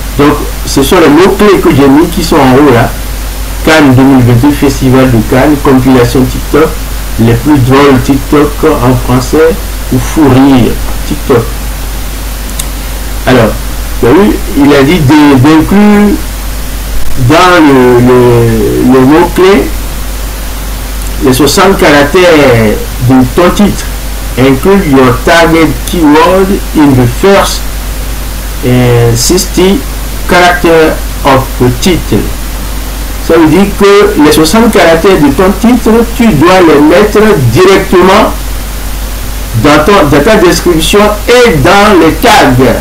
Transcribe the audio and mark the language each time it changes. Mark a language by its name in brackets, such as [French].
[French] Donc, ce sont les mots-clés que j'ai mis qui sont en haut là. Cannes 2022, Festival de Cannes, compilation TikTok, les plus drôles TikTok en français ou fou rire TikTok. Alors, oui, il a dit d'inclure dans le mot-clé les 60 caractères de ton titre. [English] Include your target keyword in the first 60 characters of the title. [French] Ça veut dire que les 60 caractères de ton titre, tu dois les mettre directement dans ta description et dans les tags.